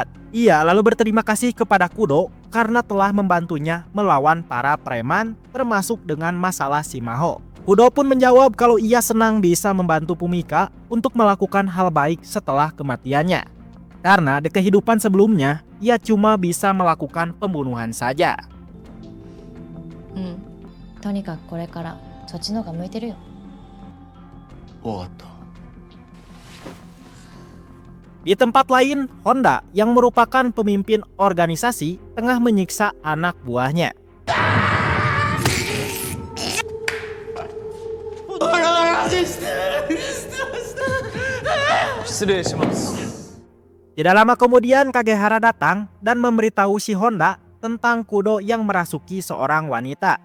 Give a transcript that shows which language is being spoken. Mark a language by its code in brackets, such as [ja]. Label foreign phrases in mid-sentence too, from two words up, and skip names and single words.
[id] Ia lalu berterima kasih kepada Kudo karena telah membantunya melawan para preman, termasuk dengan masalah Shimaho. Kudo pun menjawab kalau ia senang bisa membantu Fumika untuk melakukan hal baik setelah kematiannya. Karena di kehidupan sebelumnya, ia cuma bisa melakukan pembunuhan saja. [ja] とにかくこれからそっちの方が向いてるよ。わかった。 [id] Di tempat lain, Honda yang merupakan pemimpin organisasi tengah menyiksa anak buahnya. Tidak lama kemudian Kagehara datang dan memberitahu si Honda tentang Kudo yang merasuki seorang wanita.